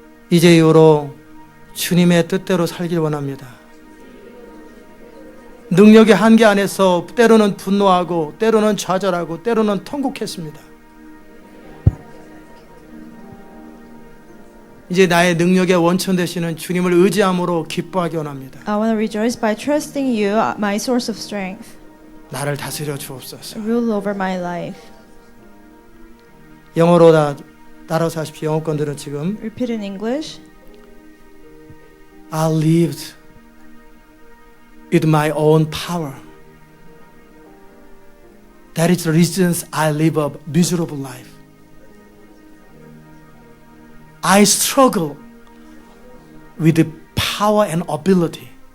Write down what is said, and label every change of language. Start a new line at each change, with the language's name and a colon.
Korean: 이제 이후로 주님의 뜻대로 살길 원합니다. 능력의 한계 안에서 때로는 분노하고 때로는 좌절하고 때로는 통곡했습니다. 이제 나의 능력의 원천 되시는 주님을 의지함으로 기뻐하기 원합니다.
English: I want to rejoice by trusting you, my source of strength.
Korean: 나를 다스려 주옵소서.
English: Rule over my life.
Korean: 영어로 따라서 하십시오. 영어권들은 지금
English: Repeat in English. I lived with my own power. That is the reason I live a miserable life. I struggle with the power and ability.